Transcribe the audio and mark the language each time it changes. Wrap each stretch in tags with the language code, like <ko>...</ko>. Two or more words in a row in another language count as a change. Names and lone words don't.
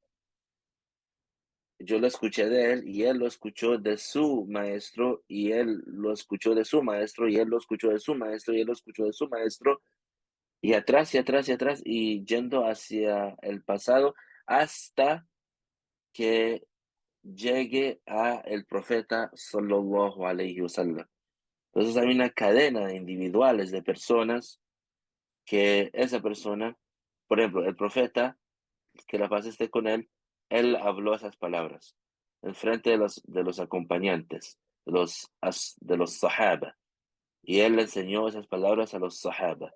<es>Yo lo escuché de él y él lo escuchó de su maestro y él lo escuchó de su maestro y él lo escuchó de su maestro y él lo escuchó de su maestro, y atrás y atrás y atrás y yendo hacia el pasado hasta que llegue a el profeta</es> <ar>صلى الله عليه وسلم.</ar> <es>Entonces hay una cadena de individuales de personas que esa persona, por ejemplo, el profeta, que la paz esté con él habló esas palabras en frente de los acompañantes, de los sahaba, y él le enseñó esas palabras a los sahaba.</es>